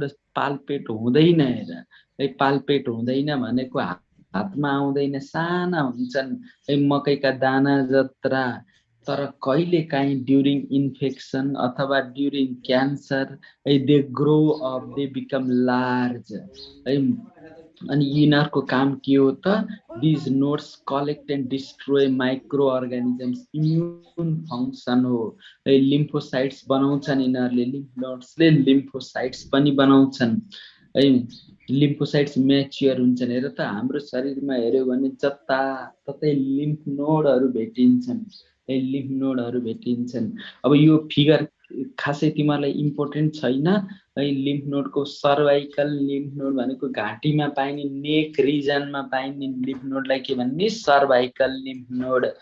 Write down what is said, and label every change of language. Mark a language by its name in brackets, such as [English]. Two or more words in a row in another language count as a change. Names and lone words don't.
[Nepali] पाल्पेट हुँदैन हेर पाल्पेट हुँदैन भनेको हातमा आउँदैन साना हुन्छन् मकैका दाना जत्रा तर कहिले काहीँ [English] during infection [Nepali] अथवा [English] during cancer they grow up they become large [Nepali] अनि यिनीहरुको काम के हो त [English] these nodes collect and destroy microorganisms immune function [Nepali] हो lymphocytes बनाउँछन् यिनीहरुले [English] lymph nodes [Nepali] lymphocytes पनि बनाउँछन् lymphocytes म्याच्योर हुन्छन् हेर त हाम्रो शरीरमा हेर्यो भने जता ततै [English] lymph nodes [Nepali] भेटिन्छन् अब यो फिगर खासै तिमीलाई इम्पोर्टेन्ट छैन [English] lymph node cervical lymph node [Nepali] भनेको घाँटीमा पाइने [English] neck region [Nepali] पाइने [English] lymph node [Nepali] के भन्ने [English] cervical lymph node